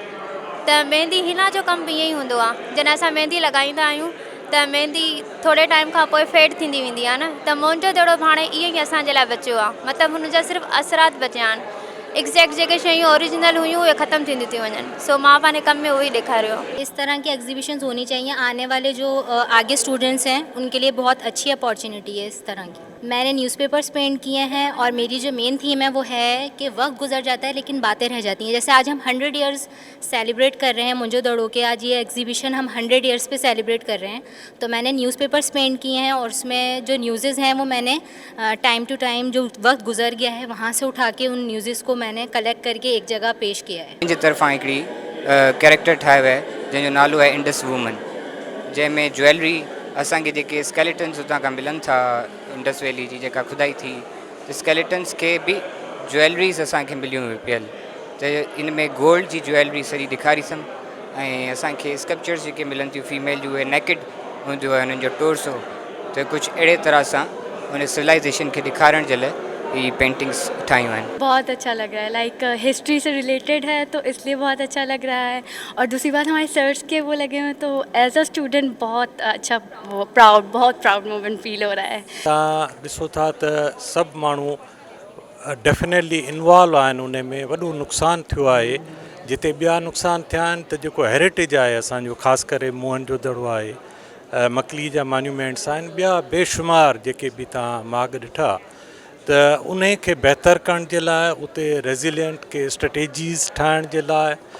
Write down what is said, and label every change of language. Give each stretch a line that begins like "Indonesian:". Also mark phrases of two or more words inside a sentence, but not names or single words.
Sindhi: त मेहंदी हिना जो कमु बि ईअं ई हूंदो आहे, जॾहिं असां मेहंदी लॻाईंदा आहियूं त मेहंदी थोरे टाइम खां पोइ फेड थींदी वेंदी आहे न, त मोहनजोदड़ो बि हाणे ईअं ई असांजे लाइ बचियो आहे, मतिलबु हुनजा सिर्फ़ु असरात बचिया आहिनि। एग्जैक्ट जेके शयूं ओरिजिनल हुयूं उहे ख़त्म थींदियूं थी वञनि, सो मां पंहिंजे कम में उहो ई ॾेखारियो।
Hindi: इस तरह की एग्जीबिशंस होनी चाहिए, आने वाले जो आगे स्टूडेंट्स हैं उनके लिए बहुत अच्छी अपॉर्चुनिटी है इस तरह की। मैंने न्यूज़पेपर्स पेंट किए हैं और मेरी जो
English: main theme
Hindi: है वो है कि वक्त गुजर जाता है लेकिन बातें रह जाती हैं। जैसे आज हम 100 ईयर्स सेलिब्रेट कर रहे हैं मोहनजोदड़ो के, आज ये एग्जीबिशन हम 100 ईयर्स पे सेलिब्रेट कर रहे हैं, तो मैंने न्यूज़पेपर्स पेंट किए हैं और उसमें जो न्यूज़ेज़ हैं वो मैंने
English: time to time
Hindi: जो वक्त गुजर गया है वहाँ से उठा के उन न्यूज़ेज़ को मैंने कलेक्ट करके एक जगह पेश किया है।
Sindhi: मुंहिंजे तरफ़ां हिकिड़ी कैरेक्टर ठाहियो आहे जंहिंजो नालो आहे इंडस वूमन, जंहिंमें ज्वेलरी असांखे जेके स्केलेटन्स हुतां खां मिलनि था इंडस वैली जी जेका खुदाई थी, त स्केलेटन्स खे बि ज्वेलरीज़ असांखे मिलियूं हुयूं पियल, त इन में गोल्ड जी ज्वेलरी सॼी ॾेखारीसमि ऐं असांखे स्कल्पचर्स जेके मिलनि थियूं फीमेल जूं उहे नेकेड हूंदियूं आहे, उन्हनि जो टोर्सो, त कुझु अहिड़े तरह सां उन सिविलाइज़ेशन खे ॾेखारण जे लाइ ये पेंटिंग्स ठाई हैं।
Hindi: बहुत अच्छा लग रहा है,
English: like history
Hindi: से रिलेटेड है तो इसलिए बहुत अच्छा लग रहा है। और दूसरी बात हमारे सर्स के वो लगे हुए तो
English: as a student
Hindi: बहुत अच्छा, बहुत
English: proud moment
Hindi: फील हो रहा है।
Sindhi: ॾिसो था त सभु माण्हू
English: definitely involve
Sindhi: आहिनि उन में। वॾो नुक़सानु थियो आहे, जिते ॿिया नुक़सान थिया आहिनि त जेको हेरिटेज आहे असांजो, ख़ासि करे मोहनजोदड़ो आहे, मकली जा मॉन्यूमेंट्स आहिनि, ॿिया बेशुमार जेके बि तव्हां माॻ ॾिठा, त उन खे बहितर करण जे लाइ उते रेज़िलियंट के स्ट्रेटेजीज़ ठाहिण जे लाइ